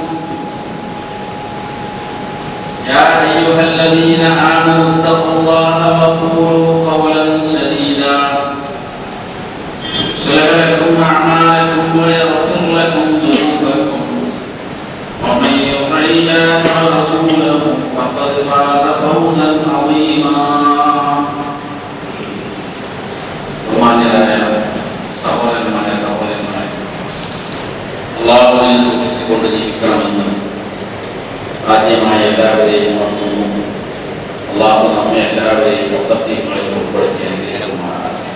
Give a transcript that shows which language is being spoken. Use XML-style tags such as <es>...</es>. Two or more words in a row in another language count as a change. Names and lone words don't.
<ar>يا أيها الذين آمنوا اتقوا الله وقولوا قولا سديدا يصلح لكم أعمالكم ويغفر لكم ذنوبكم ومن يطع الله ورسوله فقد فاز فوزا عظيما</ar> <ml>സഹോദരന്മാരെ അല്ലാഹുവിനെ സൂക്ഷിച്ചുകൊണ്ട് ജീവിക്കണമെന്ന് ആദ്യമായി എല്ലാവരെയും ഓർക്കുന്നു. അല്ലാഹു നമ്മെ എല്ലാവരെയും മുത്തഖീങ്ങളിൽ ഉൾപ്പെടുത്തി അനുഗ്രഹിക്കുമാറാകട്ടെ.</ml>